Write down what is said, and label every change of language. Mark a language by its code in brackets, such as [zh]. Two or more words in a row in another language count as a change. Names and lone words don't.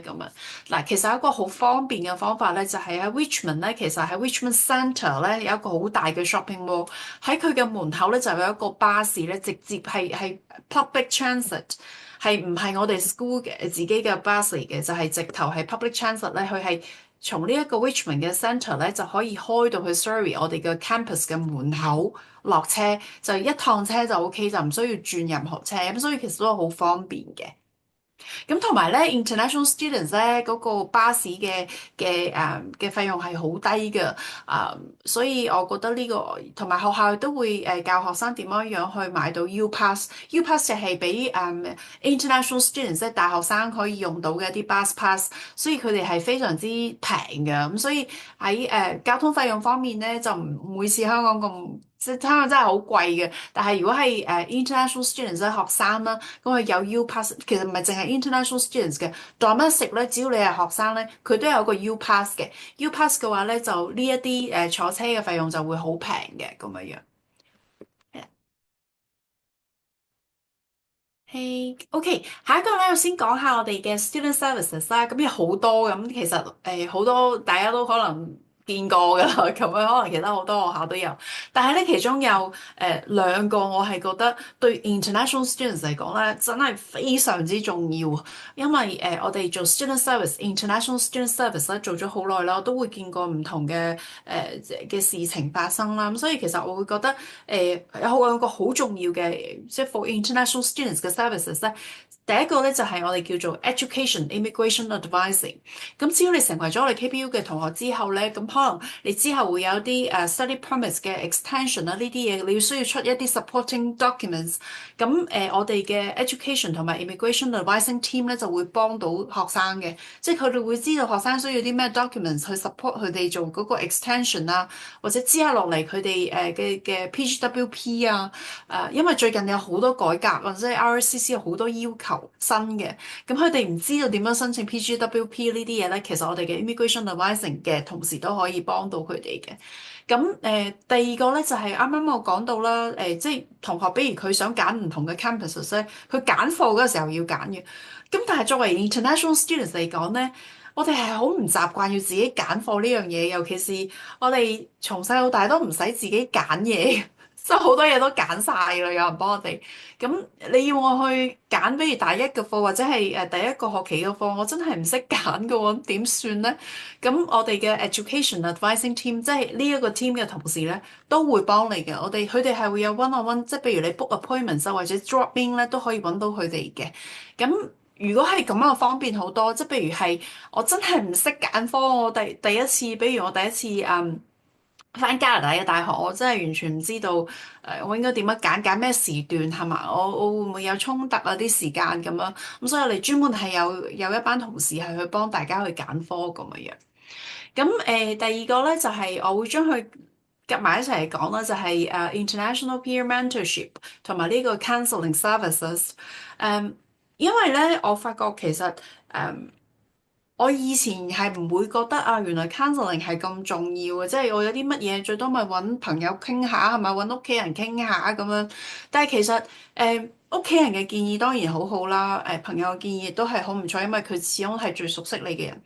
[yue] 咁啊嗱，其實有一個好方便嘅方法咧，就係喺 Richmond 咧，其實喺 Richmond Centre 咧有一個好大嘅 [en] shopping mall， [yue] 喺佢嘅門口咧就有一個巴士咧，直接係 [en] public transit， [yue] 係唔係我哋 school 嘅自己嘅巴士嚟嘅，就係直頭係 [en] public transit [yue] 咧，佢係從呢一個 Richmond 嘅 centre 咧就可以開到去 Surrey 我哋嘅 campus 嘅門口落車，就一趟車就 OK，就唔需要轉任何車，咁所以其實都係好方便嘅。咁同埋咧 ， [en] international students [yue] 咧嗰個巴士嘅費用係好低嘅，所以我覺得呢個同埋學校都會教學生點樣樣去買到 U Pass，U Pass 就係俾 [en] international students [yue] 即係大學生可以用到嘅一啲 [en] bus pass， [yue] 所以佢哋係非常之平嘅，咁所以喺交通費用方面咧就唔會似香港咁。即係香港真係好貴嘅，但係如果係 [en] international students [yue] 咧學生啦，咁佢有 U Pass，其實唔係淨係 [en] international students [yue] 嘅，domestic 咧，只要你係學生咧，佢都有個 U Pass 嘅。U Pass 嘅話咧，就呢一啲坐車嘅費用就會好平嘅咁樣樣。係，OK，下一個咧，我先講下我哋嘅 [en] student services [yue] 啦。咁有好多咁，其實好多大家都可能見過㗎啦，咁樣可能其他好多學校都有。但係咧，其中有兩個我係覺得對 [en] international students [yue] 嚟講咧，真係非常之重要。因為我哋做 [en] student service， international student service [yue] 咧做咗好耐啦，我都會見過唔同嘅事情發生啦。咁所以其實我會覺得有個好重要嘅，即係 [en] for international students [yue] 嘅 services 咧。第一個咧就係我哋叫做 [en] education immigration advising。 [yue] 咁只要你成為咗我哋 KBU 嘅同學之後咧，咁可能你之後會有啲 [en] study permits [yue] 嘅 extension 啊，呢啲嘢你要需要出一啲 [en] supporting documents。 [yue] 咁我哋嘅 education 同埋 [en] immigration advising team [yue] 咧就會幫到學生嘅，即係佢哋會知道學生需要啲咩 documents 去 support 佢哋做嗰個 extension 啊，或者之後落嚟佢哋嘅 PGWP 啊，因為最近有好多改革或者 RCC 有好多要求。新嘅，咁佢哋唔知道點樣申請 PGWP 呢啲嘢咧，其實我哋嘅 [en] immigration advising [yue] 嘅同事都可以幫到佢哋嘅。咁第二個咧就係啱啱我講到啦，即係同學，比如佢想揀唔同嘅 campuses 咧，佢揀課嗰個時候要揀嘅。咁但係作為 [en] international students [yue] 嚟講咧，我哋係好唔習慣要自己揀課呢樣嘢，尤其是我哋從細到大都唔使自己揀嘢。即係好多嘢都揀晒㗎啦，有人幫我哋。咁你要我去揀，比如大一嘅課或者係第一個學期嘅課，我真係唔識揀㗎喎，點算呢？咁我哋嘅 [en] education advising team， [yue] 即係呢一個 team 嘅同事咧，都會幫你嘅。佢哋係會有 [en] one on one， [yue] 即係譬如你 [en] book appointment [yue] 啊或者 [en] drop in [yue] 咧，都可以揾到佢哋嘅。咁如果係咁樣方便好多，即係譬如係我真係唔識揀科，我第一次，比如我第一次返加拿大嘅大學，我真係完全唔知道我應該點樣揀咩時段係嘛？我會唔會有衝突啊啲時間咁樣？咁所以我哋專門係有一班同事係去幫大家去揀科咁樣樣。咁第二個咧就係、我會將佢夾埋一齊嚟講啦，就係、 [en] international peer mentorship [yue] 同埋呢個 [en] counseling services。 [yue] 因為咧我發覺其實我以前係唔會覺得啊，原來 counseling 係咁重要嘅，即係我有啲乜嘢最多咪揾朋友傾下，係咪揾屋企人傾下咁樣？但係其實屋企人嘅建議當然好好啦，朋友嘅建議亦都係好唔錯，因為佢始終係最熟悉你嘅人。